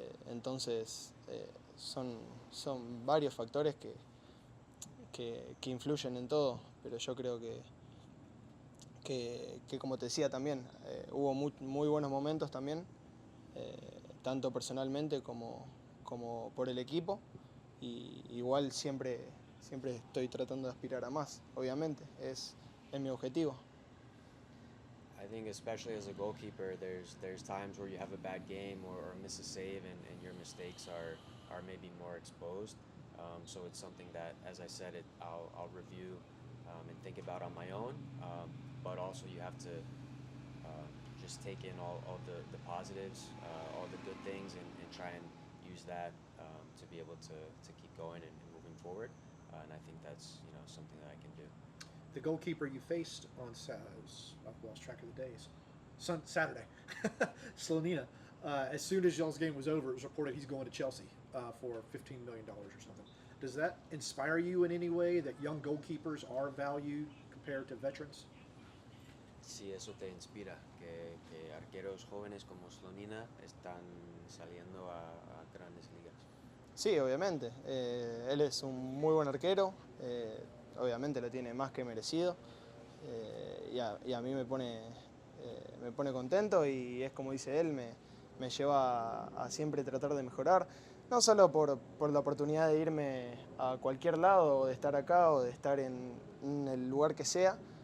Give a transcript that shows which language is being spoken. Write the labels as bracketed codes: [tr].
[es] Entonces, son varios factores que influyen en todo, pero yo creo que como te decía también, hubo muy buenos momentos también, tanto personalmente como por el equipo, y igual siempre estoy tratando de aspirar a más, obviamente, es mi objetivo. [en] I think especially as a goalkeeper, there's times where you have a bad game or miss a save, and your mistakes are maybe more exposed. So it's something that, as I said, I'll review and think about on my own. But also you have to just take in all the positives, all the good things, and try and use that to be able to keep going and moving forward. And I think that's something that I can do. The goalkeeper you faced on I've lost track of the days. Saturday, Slonina. As soon as y'all's game was over, it was reported he's going to Chelsea for $15 million or something. Does that inspire you in any way that young goalkeepers are valued compared to veterans? [es] Si eso te inspira, que arqueros jóvenes como Slonina están saliendo a grandes ligas. Sí, obviamente. Él es un muy buen arquero, obviamente lo tiene más que merecido, y a mí me pone contento, y es como dice él, me lleva a siempre tratar de mejorar, no solo por la oportunidad de irme a cualquier lado, o de estar acá, o de estar en el lugar que sea,